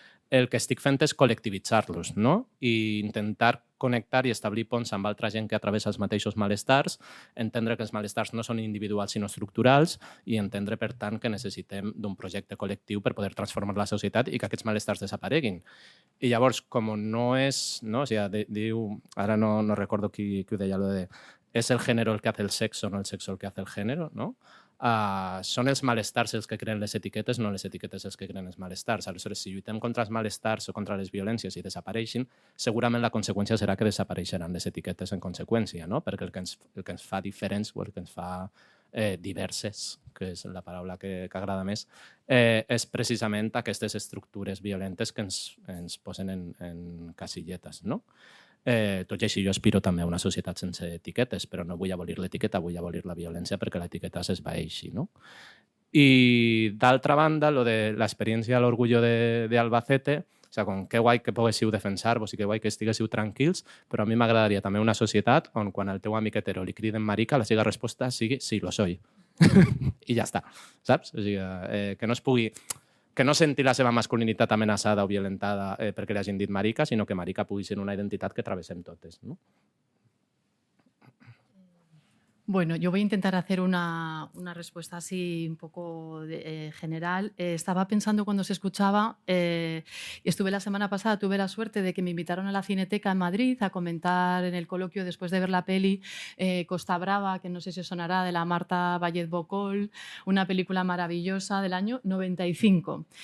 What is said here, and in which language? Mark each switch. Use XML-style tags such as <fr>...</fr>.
<ca>El que estic fent és col·lectivitzar-los, no? I intentar connectar i establir ponts amb altra gent que atravessa els mateixos malestars, entendre que els malestars no són individuals sinó estructurals i entendre, per tant, que necessitem d'un projecte col·lectiu per poder transformar la societat i que aquests malestars desapareguin. I llavors, com no és... No? O sigui, diu, ara no recordo qui ho deia, lo de és</ca> <es>el género el que hace el sexo, no el sexo el que hace el género,</es> <ca>no? Són els malestars els que creen les etiquetes, no les etiquetes els que creen els malestars. Aleshores, si lluitem contra els malestars o contra les violències i desapareixin, segurament la conseqüència serà que desapareixeran les etiquetes en conseqüència, no? Perquè el que ens fa diferents o el que ens fa diverses, que és la paraula que agrada més, és precisament aquestes estructures violentes que ens posen en casilletes, no? Tot i així, jo aspiro també a una societat sense etiquetes, però no vull abolir l'etiqueta, vull abolir la violència perquè l'etiqueta s'esvaeixi, no? I d'altra banda, lo de l'experiència a l'Orgullo d'Albacete, o sigui, com que guai que poguéssiu defensar-vos i que guai que estiguéssiu tranquils, però a mi m'agradaria també una societat on quan al teu amic hetero li criden marica, la seva resposta sigui sí,</ca> <es>lo soy.</es> <ca>I ja està, saps? O sigui, que no es pugui... que no senti la seva masculinitat amenaçada o violentada perquè li hagin dit marica, sinó que marica pugui ser una identitat que travessem totes, no?</ca> <es>Bueno, yo voy a intentar hacer una respuesta así un poco general. Estaba pensando cuando se escuchaba, estuve la semana pasada, tuve la suerte de que me invitaron a la Cineteca en Madrid a comentar en el coloquio después de ver la peli Costa Brava, que no sé si os sonará, de la Marta Vallet Bocol, una película maravillosa del año 95.</es>